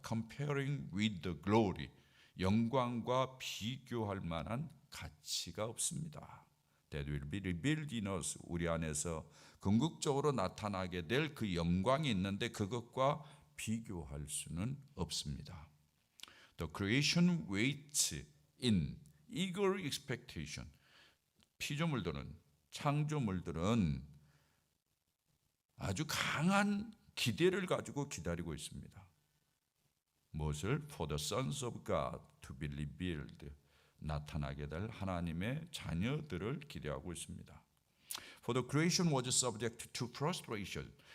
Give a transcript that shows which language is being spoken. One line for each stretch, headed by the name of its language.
English: Comparing with the glory,
Korean: 영광과 비교할 만한 가치가 없습니다.
English: That will be revealed in us,
Korean: 우리 안에서 궁극적으로 나타나게 될 그 영광이 있는데 그것과 비교할 수는 없습니다.
English: The creation waits in eager expectation.
Korean: 피조물들은, 창조물들은 아주 강한 기대를 가지고 기다리고 있습니다. 무엇을?
English: For the sons of God to be revealed,
Korean: 나타나게 될 하나님의 자녀들을 기대하고 있습니다.
English: For the creation was subject to frustration.